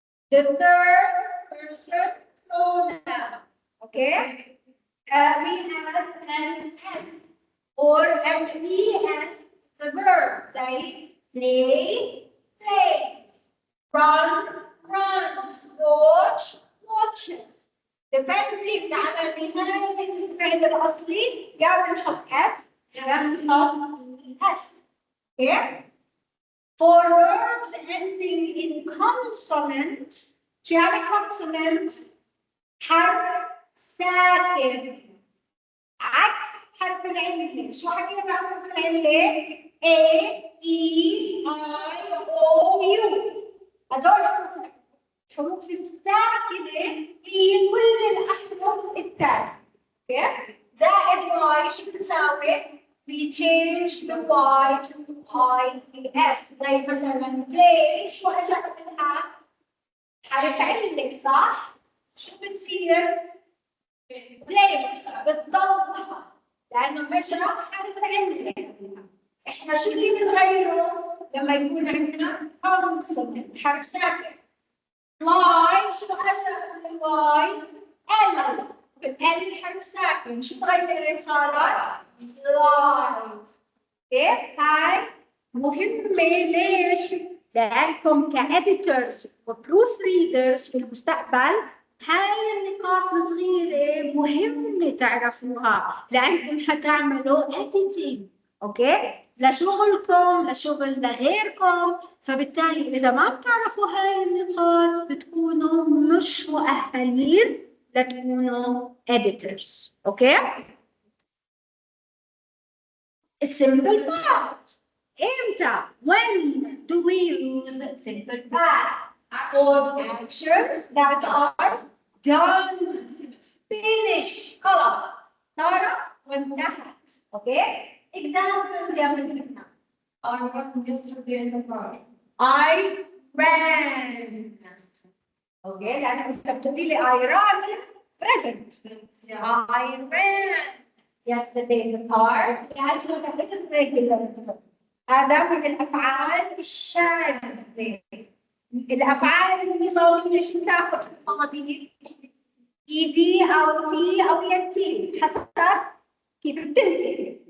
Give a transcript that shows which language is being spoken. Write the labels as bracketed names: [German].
[English] The third person pronoun. Okay? We have an S or an ES, the verb, like play, plays, run, runs, watch, watches. [Arabic] Depending على نهاية الفعل الأصلي يا بنحط S يا بنحط S. Okay? [English] For verbs ending in consonant, [Arabic] شو يعني consonant؟ حرف ساكن عكس حرف العلة. شو حكينا عن حرف العلة؟ A, E, I, O, U. هدول الحروف الساكنة هي كل الأحرف التالية. Okay? زائد Y شو بتساوي؟ [English] We change the Y to I-E-S. [Arabic] زي مثلا play شو اجى قبلها؟ حرف علة صح؟ شو بتصير؟ plays بتضلها لأنه اجى حرف علة. احنا شو اللي بنغيره لما يكون عندنا consonant حرف ساكن؟ fly شو هلا قبل الواي؟ L. بالال حرف ساكن شو تغيرت صارت؟ flies. اوكي؟ هاي مهمة ليش؟ لأنكم كإديتورز وبروف ريدرز في المستقبل هاي النقاط الصغيرة مهمة تعرفوها لأنكم حتعملوا editing. اوكي؟ لشغلكم لشغل لغيركم، فبالتالي إذا ما بتعرفوا هاي النقاط بتكونوا مش مؤهلين لتكونوا editors. اوكي؟ السمبل past. امتى؟ [English] When do we use simple past? For actions that are done. [Arabic] Finish. خلاص. صارت وانتهت. اوكي؟ Examples يا بنتنا. [English] I ran yesterday in the park. I ran. [Arabic] اوكي؟ لأن إذا بتقولي لي [English] I ran present. I ran yesterday in the park. [Arabic] يعني كانت regular. هذا من الأفعال الشاذة. الأفعال النظامية شو بتاخذ في الماضي؟ إيدي أو تي أو ينتي حسب كيف بتنتهي.